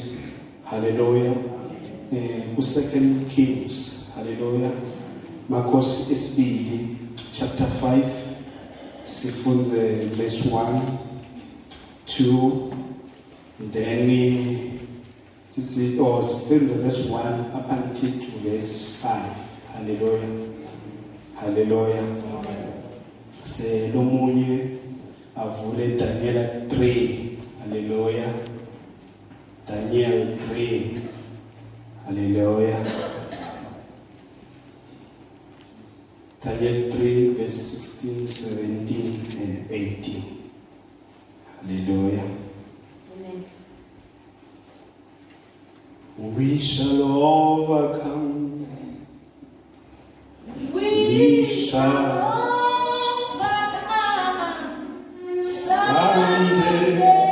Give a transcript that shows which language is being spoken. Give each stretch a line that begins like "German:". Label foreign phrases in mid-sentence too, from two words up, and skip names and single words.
Swati: Haleluya. Ku-2 Kings. Haleluya. Makhosi esibili
English: chapter 5 sifunze verse 1, 2, then sifunze verse 1 up until to verse 5.
Swati: Haleluya. Haleluya. Selomunye avule Daniel 3. Haleluya. Daniel 3. Haleluya. Daniel 3 verse 16, 17 and 18.
English: Hallelujah. Amen. We shall overcome. We shall overcome someday.